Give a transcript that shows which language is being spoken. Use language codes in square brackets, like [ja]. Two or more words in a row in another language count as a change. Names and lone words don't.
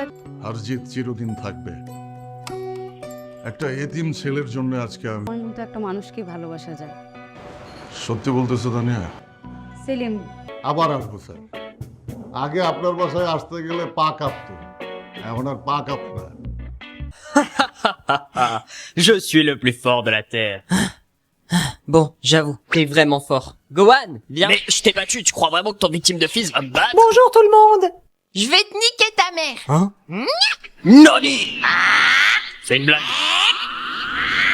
[bn] হারজিত চিরদিন থাকবে। একটা এতিম ছেলের জন্য আজকে আমি। আমার মতো একটা মানুষকে ভালোবাসা যায়। সত্যি বলতেছো তানিয়া? সেলিম আবার আসবো স্যার। আগে আপনার বাসায় আসতে গেলে পা কাঁপতো, এখন আর পা কাঁপে না। [fr] Je suis le plus fort de la Terre. Bon, j'avoue, t'es vraiment fort. Gohan, viens. Mais je t'ai battu, tu crois vraiment que ton victime de fils va me battre? Bonjour tout le monde. Je vais te niquer ta mère. Hein? Nani! C'est une blague.